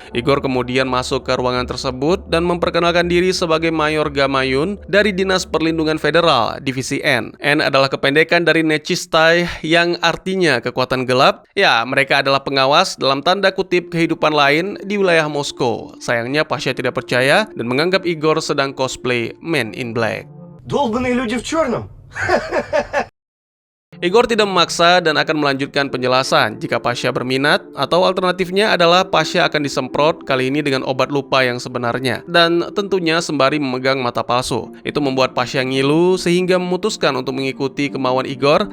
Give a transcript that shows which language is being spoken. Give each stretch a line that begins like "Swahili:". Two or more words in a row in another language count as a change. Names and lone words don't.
Indonesian: Igor kemudian masuk ke ruangan tersebut dan memperkenalkan diri sebagai Mayor Gamayun dari Dinas Perlindungan Federal, Divisi N. N adalah kependekan dari Nechistay yang artinya kekuatan gelap. Ya, mereka adalah pengawas dalam tanda kutip kehidupan lain di wilayah Moskow. Sayangnya Pasha tidak percaya dan menganggap Igor sedang cosplay Men in Black.
Russian: Долбаные люди в черном.
Indonesian: Igor tidak memaksa dan akan melanjutkan penjelasan jika Pasha berminat, atau alternatifnya adalah Pasha akan disemprot, kali ini dengan obat lupa yang sebenarnya, dan tentunya sembari memegang mata palsu. Itu membuat Pasha ngilu sehingga memutuskan untuk mengikuti kemauan Igor.